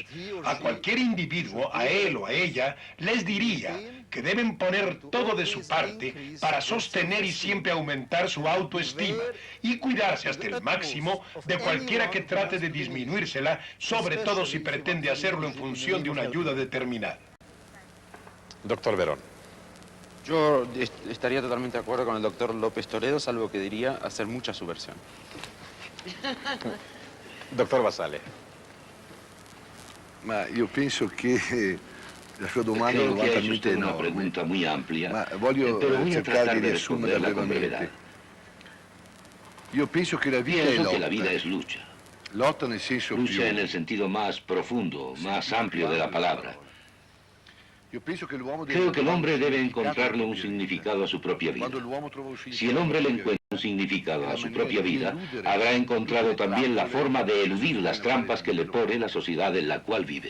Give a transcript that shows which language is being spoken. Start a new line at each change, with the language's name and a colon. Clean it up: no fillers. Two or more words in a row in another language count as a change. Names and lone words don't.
Spanish: A cualquier individuo, a él o a ella, les diría que deben poner todo de su parte para sostener y siempre aumentar su autoestima y cuidarse hasta el máximo de cualquiera que trate de disminuírsela, sobre todo si pretende hacerlo en función de una ayuda determinada. Doctor Verón. Yo estaría totalmente de acuerdo con el doctor López Toledo, salvo que diría hacer mucha subversión. Doctor Basale.
Italian: Ma io penso che la sua domanda
Spanish: Creo que es
Italian: talmente
Spanish: usted una
Italian: enorme.
Spanish: pregunta muy amplia,
Italian: Ma voglio
Spanish: pero voy a
Italian: cercare
Spanish: tratar
Italian: di
Spanish: de
Italian: riassumerla
Spanish: responderla con brevedad.
Italian: brevemente. Io penso che la vita è
Spanish: Pienso
Italian: lotta.
Spanish: que la vida es lucha.
Italian: Lotta nel senso più...
Spanish: Lucha en el sentido más profundo, más amplio de la palabra. Creo que el hombre debe encontrarle un significado a su propia vida. Si el hombre le encuentra un significado a su propia vida, habrá encontrado también la forma de eludir las trampas que le pone la sociedad en la cual vive.